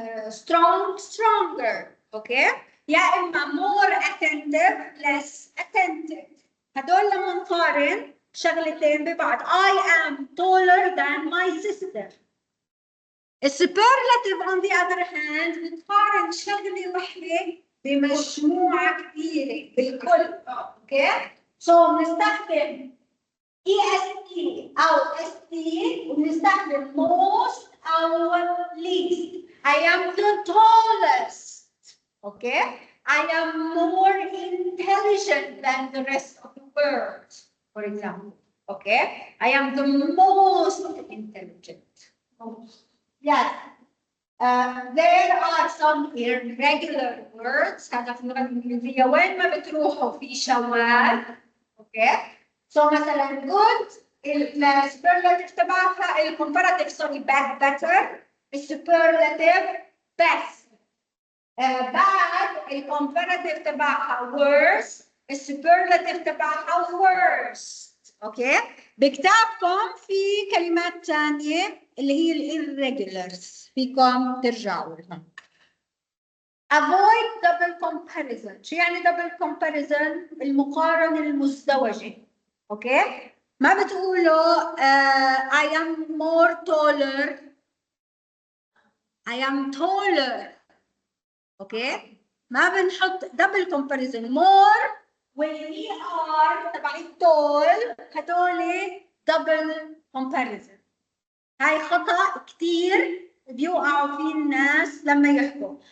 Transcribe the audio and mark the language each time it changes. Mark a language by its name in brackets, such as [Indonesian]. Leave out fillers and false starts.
[English] Strong, stronger. Okay? [Arabic] يا إما [English] more attentive, less attentive. [Arabic] هدول لما نقارن شغلتين ببعض. [English] I am taller than my sister. [Arabic] السوبرلاتيف [English] on the other hand [Arabic] بتقارن شغلة وحدة بمجموعة كبيرة بالكل. اوكي؟ سو بنستخدم EST أو ST وبنستخدم most أو least. [English] I am the tallest. Okay? I am more intelligent than the rest of the world, for example. Okay? I am the most intelligent. Yes. There are some irregular words. [Arabic] هذا في اللغة الإنجليزية وين ما بتروحوا في شواذ. [English] Okay? [Arabic] So مثلا good السوبرلاتيف تبعها الكومباراتيف سوري better، السوبرلاتيف best. bad الكومباراتيف تبعها worse، السوبرلاتيف تبعها worst. اوكي؟ بكتابكم في كلمات ثانية اللي هي الirregulars فيكم ترجعوا لهم. [English] Avoid double comparison. [Arabic] شو يعني double comparison؟ المقارنة المزدوجة. [English] Okay? [Arabic] ما بتقولوا [English] I am more taller. I am taller. [Arabic] اوكي؟ ما بنحط double comparison. more واللي are تبع التول هدول double comparison. هاي خطأ كثير بيوقعوا فيه الناس لما يحكوا.